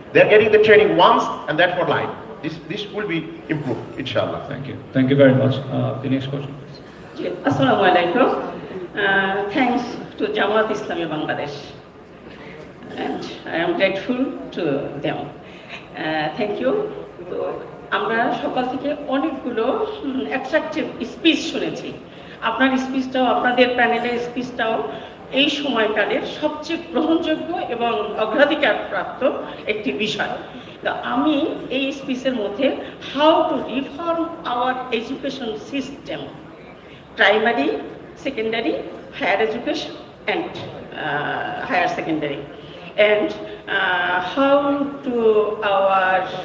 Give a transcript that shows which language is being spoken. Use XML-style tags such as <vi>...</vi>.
<en>They're getting the training once and that for life. This will be improved, inshallah. Thank you. Thank you very much. The next question, please.</en> <ar>Assalamu alaikum.</ar> <en>Thanks to Jamaat Islami Bangladesh, and I am grateful to them. Thank you.</en> <bn>তো আমরা সকাল থেকে অনেকগুলো attractive speech শুনেছি। আপনার স্পিচটাও, আপনাদের প্যানেলের স্পিচটাও এই সময়কালের সবচেয়ে গ্রহণযোগ্য এবং অগ্রাধিকার প্রাপ্ত একটি বিষয়। তো আমি এই স্পিচের মধ্যে</bn> <en>how to reform our education system, primary, secondary, higher education and higher secondary, and how to our</en>